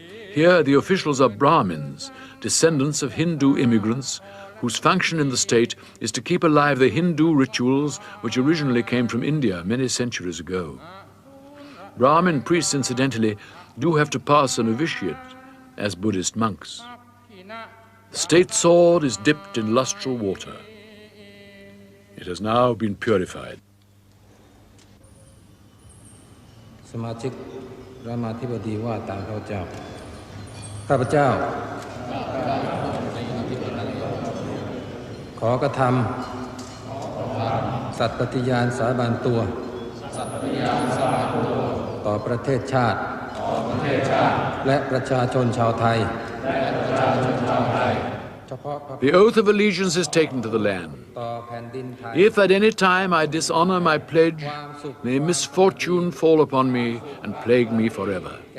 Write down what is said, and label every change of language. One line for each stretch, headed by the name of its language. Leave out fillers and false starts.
English: Here the officials are Brahmins, descendants of Hindu immigrants, whose function in the state is to keep alive the Hindu rituals which originally came from India many centuries ago. Brahmin priests, incidentally, do have to pass a novitiate as Buddhist monks. The state sword is dipped in lustral water. It has now been purified.
Thai: สมาชิกรามาธิบดีว่าตามข้าพเจ้าข้าพเจ้าขอกระทำสัตย์ปฏิญาณสาบานตัวต่อประเทศชาติและประชาชนชาวไทย
English: The oath of allegiance is taken to the land. If at any time I dishonor my pledge, may misfortune fall upon me and plague me forever.